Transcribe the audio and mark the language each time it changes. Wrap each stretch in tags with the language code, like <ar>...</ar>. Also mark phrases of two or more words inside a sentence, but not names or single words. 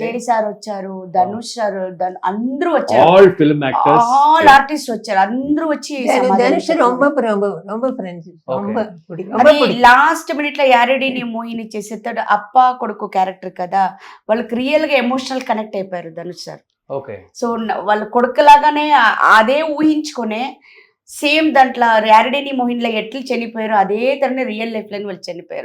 <te>విజయ్ సార్ వచ్చారు, ధనుష్ సార్, అందరూ వచ్చారు,</te> <en>all film actors, all artist</en> <te>వచ్చారు, అందరూ వచ్చి</te> <ta>தனுஷ் ரொம்ப ரொம்ப ఫ్రెండ్స్. ரொம்ப பிடிக்கும், ரொம்ப பிடிக்கும்.</ta> <en>last minute</en> <te>లో యారెడీని మోహిని చేసేస్తాడు. అప్ప కొడుకు క్యారెక్టర్ కదా, వాళ్ళకి రియల్ గా</te> <en>emotional connect</en> <te>అయిపోయారు ధనుష్ సార్. ఓకే. సో వాళ్ళ కొడుకులాగానే అదే ఊహించుకునే సేమ్ దాంట్లో యారెడీని మోహిన్ లో ఎట్లా చనిపోయారు అదే తరనే</te> <en>real life</en> <te>లో వాళ్ళు చనిపోయారు.</te>